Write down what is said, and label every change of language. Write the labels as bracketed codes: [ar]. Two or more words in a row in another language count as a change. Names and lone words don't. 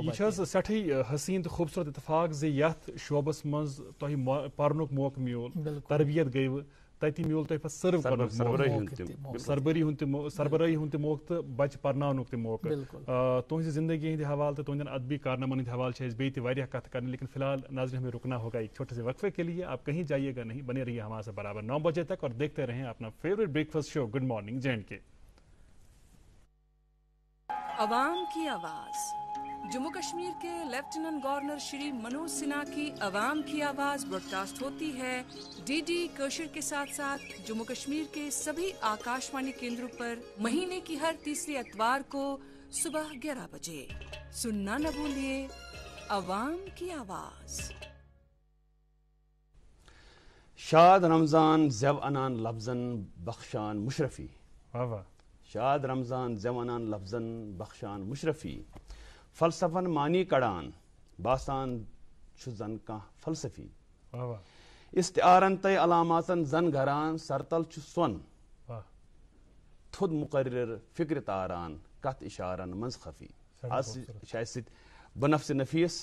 [ks] یہِ چھِ حظ سٮ۪ٹھٕے حسیٖن تہٕ خوٗبصوٗرت اتفاق زِ یتھ شعبس منٛز تۄہہِ پرنُک موقعہٕ میوٗل تربیت گٔیوٕ تتہِ میوٗل تۄہہِ پتہٕ سٔرو کرنُک سربرٲہی ہُنٛد تہِ موقعہٕ تہٕ بچہِ پرناونُک تہِ موقعہٕ تُہنٛزِ زندگی ہٕنٛدِ حوالہٕ تہٕ تُہنٛدٮ۪ن ادبی کارنامن ہٕنٛدِ حوالہٕ چھِ اَسہِ بیٚیہِ تہِ واریاہ کتھٕ کرنہِ لیکن فی الحال [ur] ناظرین ہمیں رکنا ہوگا ایک چھوٹے سے وقفے کے لیے آپ کہیں جائیے گا نہیں بنے رہیے ہمارے سے برابر 9 بجے تک اور دیکھتے رہیں اپنا فیوریٹ بریک فاسٹ شو گڈ مارننگ JNK عوام کی آواز جموں کشمیر کے لیفٹیننٹ گورنر شری منوج سنہا کی عوام کی آواز براڈ کاسٹ ہوتی ہے DD کشر کے ساتھ ساتھ جموں کشمیر کے سبھی آکاشوانی کیندروں پر مہینے کی ہر تیسری اتوار کو صبح 11 بجے سننا نہ بھولیے عوام کی آواز [ks] شاد رمضان زیو انان لفظن بخشان مشرفی شاد رمضان زیو انان لفظن بخشان مشرفی فلسفن معنی کڑان باسان چھُ زن کانٛہہ فلسفی استعارن تے علاماتن زن گھران سرتل چھُ سۄن تھوٚد مقرر فکرِ تاران کتھ اشارن منٛز خفی آز چھِ اَسہِ سۭتۍ بنفس نفیٖس